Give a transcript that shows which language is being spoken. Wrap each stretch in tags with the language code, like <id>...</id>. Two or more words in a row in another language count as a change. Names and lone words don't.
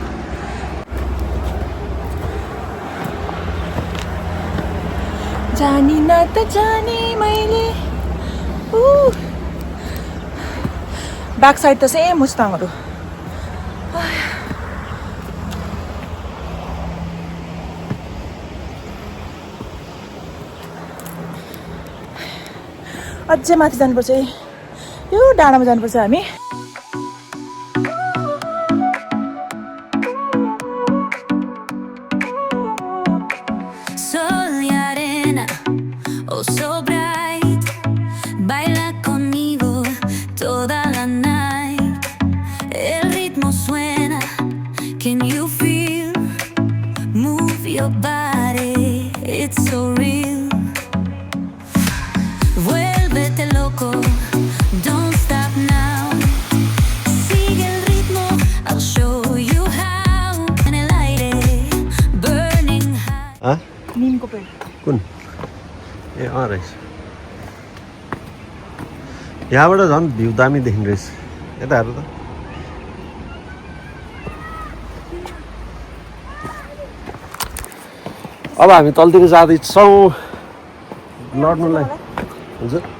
<ne>जानी न त जानी मैले</ne> <en>back side</en> <ne>त सेम मुस्ताङहरू अझै माथि जानुपर्छ है यो डाँडामा जानुपर्छ हामी</ne> <es>Sol y arena,</es> <en>oh so bright,</en> <es>baila conmigo toda la night. El ritmo suena,</es> <en>can you feel? Move your body, it's so real.</en> <es>Vuélvete loco,</es> <en>don't stop now.</en> <es>Sigue el ritmo,</es> <en>I'll show you how.</en> <es>En el aire,</es> <en>burning high.</en> <ne>निमको पेड कुन ए रहेछ यहाँबाट झन् भ्यू दामी देखिने रहेछ यता हेर त अब हामी तलतिर जाँदैछौँ लड्नुलाई हुन्छ</ne>